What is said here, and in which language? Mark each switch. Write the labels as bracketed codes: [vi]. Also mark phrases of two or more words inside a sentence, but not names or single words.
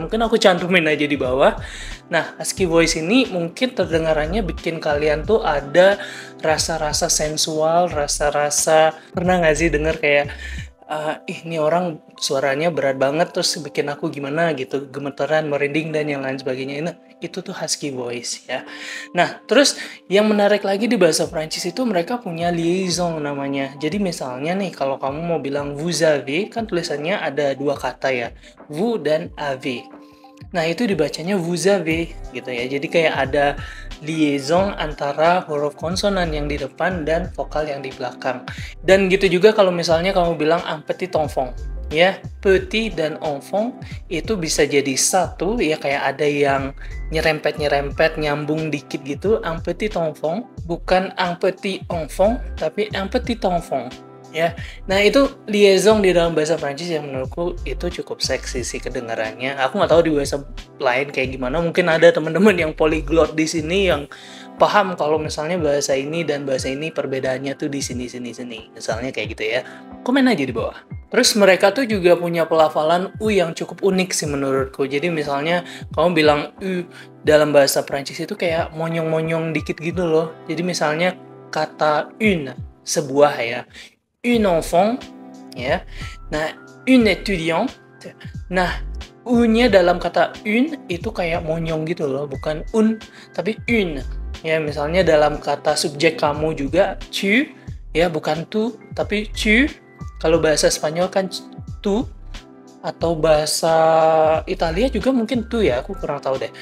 [id] Mungkin aku cantumin aja di bawah. Nah, [en] husky voice [id] ini mungkin terdengarannya bikin kalian tuh ada rasa-rasa sensual, rasa-rasa, pernah nggak sih denger kayak ini orang suaranya berat banget terus bikin aku gimana gitu, gemeteran, merinding dan yang lain sebagainya. Nah, itu tuh [en] husky voice [id] ya. Nah, terus yang menarik lagi di bahasa Prancis itu mereka punya liaison namanya. Jadi misalnya nih kalau kamu mau bilang [fr] vous avez, [id] kan tulisannya ada dua kata ya, vous dan avez. Nah, itu dibacanya [fr] vous avez [id] gitu ya. Jadi kayak ada liaison antara huruf konsonan yang di depan dan vokal yang di belakang. Dan gitu juga kalau misalnya kamu bilang [fr] un petit enfant, [id] ya, petit dan enfant itu bisa jadi satu ya, kayak ada yang nyerempet-nyerempet nyambung dikit gitu. [fr] Un petit enfant [id] bukan [fr] un petit enfant [id] tapi [fr] un petit enfant ya. [id] Nah, itu liaison di dalam bahasa Prancis yang menurutku itu cukup seksi sih kedengarannya. Aku nggak tahu di bahasa lain kayak gimana. Mungkin ada teman-teman yang polyglot di sini yang paham kalau misalnya bahasa ini dan bahasa ini perbedaannya tuh di sini. Misalnya kayak gitu ya. Komen aja di bawah. Terus mereka tuh juga punya pelafalan U yang cukup unik sih menurutku. Jadi misalnya kamu bilang U dalam bahasa Prancis itu kayak monyong-monyong dikit gitu loh. Jadi misalnya kata une, sebuah ya, [fr] une enfant, [id] ya. Nah, [fr] une étudiante. [id] Nah, u-nya dalam kata une itu kayak monyong gitu loh, bukan un tapi une. Ya, misalnya dalam kata subjek kamu juga tu, ya bukan tu tapi tu. Kalau bahasa Spanyol kan tu, atau bahasa Italia juga mungkin tu ya, aku kurang tahu deh.